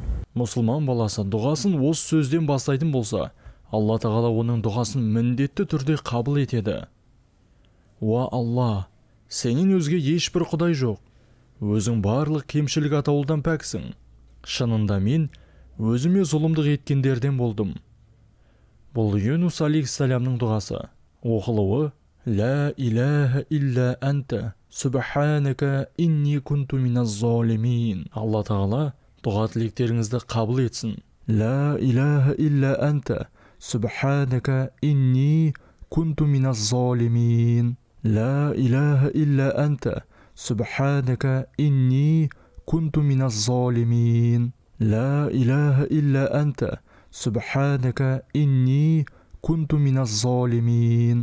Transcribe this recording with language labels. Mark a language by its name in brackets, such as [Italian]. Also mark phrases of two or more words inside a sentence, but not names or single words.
[Kazakh] мұсылман баласы дұғасын осы сөзден бастайтын болса, Алла тағала оның дұғасын міндетті түрде қабыл етеді. Уа Алла, сенен өзге ешбір құдай жоқ. Өзің барлық кемшілік атаулыдан пәксің. Шынында мен өзіме зұлымдық еткендерден болдым. Бұл Юнус алейхиссаламның дұғасы. Оқылуы: [Arabic] لا إله إلا أنت سبحانك إني كنت من الظالمين. [Kazakh] Алла тағала дұға тілектеріңізді қабыл етсін. [Arabic] لا إله إلا أنت سبحانك إني كنت من الظالمين. لا إله إلا أنت سبحانك إني كنت من الظالمين. لا إله إلا أنت سبحانك إني كنت من الظالمين.